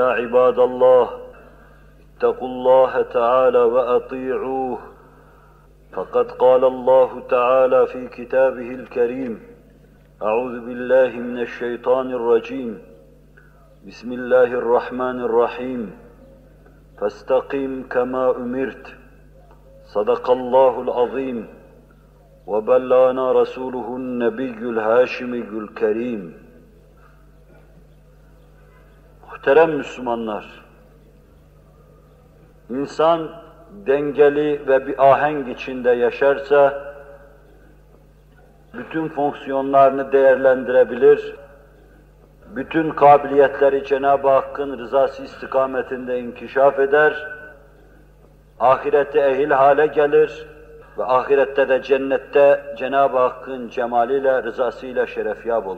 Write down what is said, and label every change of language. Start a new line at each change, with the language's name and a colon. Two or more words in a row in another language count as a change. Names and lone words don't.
Arabic: عباد الله اتقوا الله تعالى وأطيعوه فقد قال الله تعالى في كتابه الكريم أعوذ بالله من الشيطان الرجيم بسم الله الرحمن الرحيم فاستقم كما أمرت صدق الله العظيم وبلغنا رسوله النبي الهاشمي الكريم.
Turkish: Muhterem Müslümanlar, insan dengeli ve bir ahenk içinde yaşarsa bütün fonksiyonlarını değerlendirebilir, bütün kabiliyetleri Cenab-ı Hakk'ın rızası istikametinde inkişaf eder, ahirete ehil hale gelir ve ahirette de cennette Cenab-ı Hakk'ın cemaliyle, rızasıyla şerefyab olur.